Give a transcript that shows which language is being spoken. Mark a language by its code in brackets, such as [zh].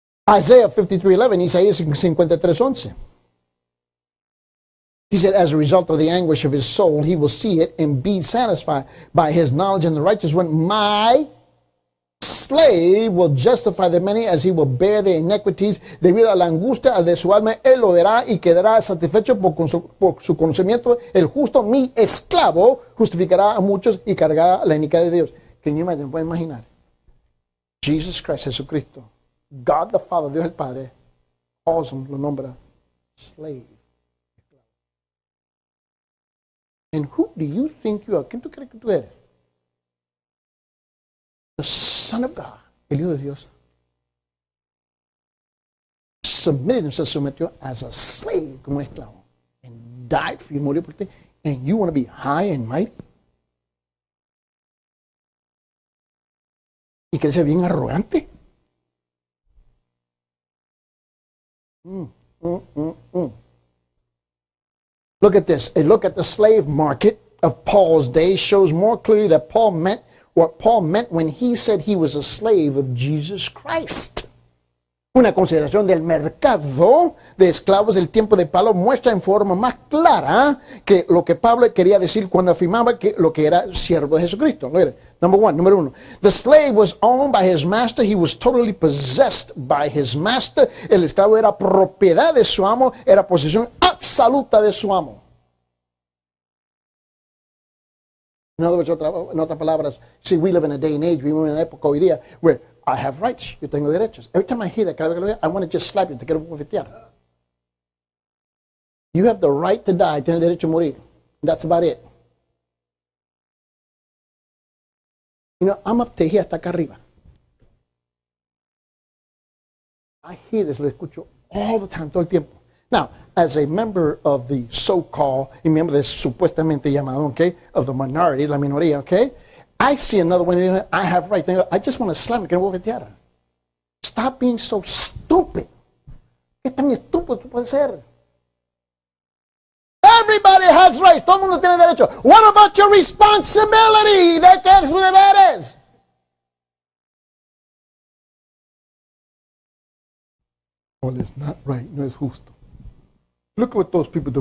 [en] Isaiah 53:11, Isaías 53:11. He said, as a result of the anguish of his soul, he will see it and be satisfied by his knowledge, and the righteous one, my slave will justify the many as he will bear their iniquities. [es] Debido a la angustia de su alma, él lo verá y quedará satisfecho por su conocimiento. El justo, mi esclavo, justificará a muchos y cargará la iniquidad de Dios. [en] Can you imagine? [es] ¿Pueden imaginar? [en] Jesus Christ, Jesucristo, God the Father, [es] Dios el Padre, [en] calls him, [es] lo nombra [en] slave. And who do you think you are? [es] ¿Quién tú crees que tú eres? [en] The Son of God, [es] el Hijo de Dios, [en] submitted himself, [es] se sometió [en] as a slave, [es] como esclavo, [en] and died for you, [es] murió por ti, [en] and you want to be high and mighty? [es] ¿Y quieres ser bien arrogante? [en] Look at this. A look at the slave market of Paul's day shows more clearly that Paul meant what Paul meant when he said he was a slave of Jesus Christ. [es] Una consideración del mercado de esclavos del tiempo de Pablo muestra en forma más clara que lo que Pablo quería decir cuando afirmaba que lo que era siervo de Jesucristo. Número uno. [en] The slave was owned by his master. He was totally possessed by his master. [es] El esclavo era propiedad de su amo, era posesión absoluta de su amo. [en] In other words, [es] en otras palabras, [en] see, we live in a day and age, [es] vivimos en una época hoy día, [en] where I have rights, [es] yo tengo derechos. [en] Every time I hear that, [es] cada vez que lo veo, [en] I want to just slap you, [es] te quiero bofetear. [en] You have the right to die, [es] tienes el derecho a morir. [en] That's about it. You know, I'm up to here, [es] hasta acá arriba. [en] I hear this, [es] lo escucho [en] all the time, [es] todo el tiempo. [en] Now, as a member of the so-called, [es] y miembro de supuestamente llamado, [en] okay, of the minority, [es] la minoría, [en] okay, I see another one, I have rights. I just want to slam it, [es] que no voy a bofetear. [en] Stop being so stupid. [es] ¿Qué tan estúpido tú puedes ser? [en] Everybody has rights. [es] Todo el mundo tiene derecho. [en] What about your responsibility? [es] ¿De qué es sus deberes? [en] Well, it's not right. [es] No es justo. [en] Look at what those people do.